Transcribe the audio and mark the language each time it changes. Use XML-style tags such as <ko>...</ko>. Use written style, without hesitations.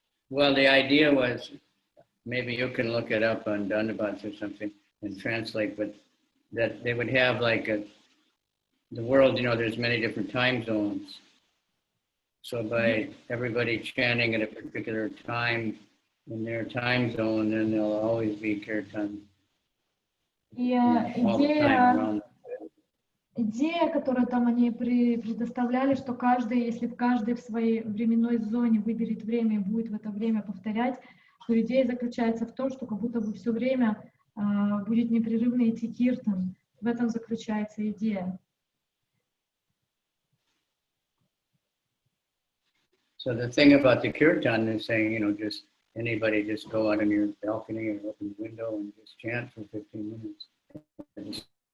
<en>Well, the idea was, maybe you can look it up on Dandabats or something and translate, but that they would have like the world, there's many different time zones. So by everybody chanting at a particular time in their time zone, then there'll always be kirtan. Yeah, all the time around.</en> <ru>Идея, которую там они предоставляли, что если каждый в своей временной зоне выберет время и будет в это время повторять, то идея заключается в том, что как будто бы все время будет непрерывно идти киртан. В этом заключается идея.</ru> <en>So the thing about the kirtan is saying, just anybody just go out on your balcony or open the window and just chant for 15 minutes.</en>